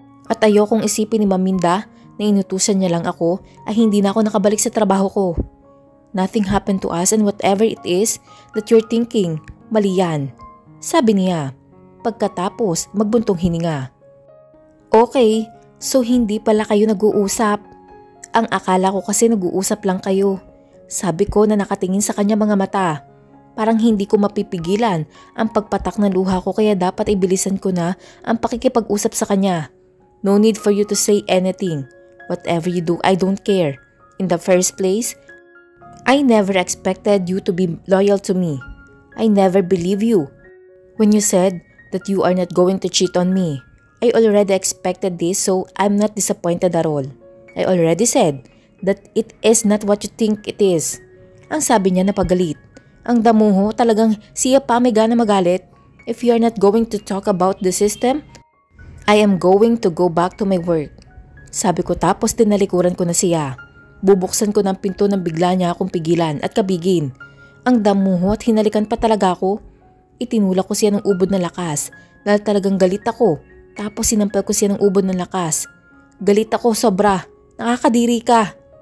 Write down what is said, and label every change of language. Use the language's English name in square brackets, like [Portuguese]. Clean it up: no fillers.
[Filipino] At ayokong isipin ni Maminda na inutusan niya lang ako ay hindi na ako nakabalik sa trabaho ko. [English] Nothing happened to us and whatever it is that you're thinking, [Filipino] mali yan. Sabi niya. Pagkatapos magbuntong hininga. Okay, so hindi pala kayo nag-uusap. Ang akala ko kasi nag-uusap lang kayo. Sabi ko na nakatingin sa kanya mga mata. Parang hindi ko mapipigilan ang pagpatak ng luha ko kaya dapat ibilisan ko na ang pakikipag-usap sa kanya. [English] No need for you to say anything. Whatever you do, I don't care. In the first place, I never expected you to be loyal to me. I never believe you. When you said that you are not going to cheat on me, I already expected this so I'm not disappointed at all. I already said that it is not what you think it is. [Filipino] Ang sabi niya na pagalit. Ang damuho talagang siya pa may gana magalit. [English] If you are not going to talk about the system, I am going to go back to my work. [Filipino] Sabi ko tapos tinalikuran ko na siya. Bubuksan ko ng pinto nang bigla niya akong pigilan at kabigin. Ang damuho at hinalikan pa talaga ako. Itinulak ko siya ng ubod na lakas dahil talagang galit ako. Tapos sinampal ko siya ng ubod ng lakas. Galit ako sobra. Nakakadiri ka.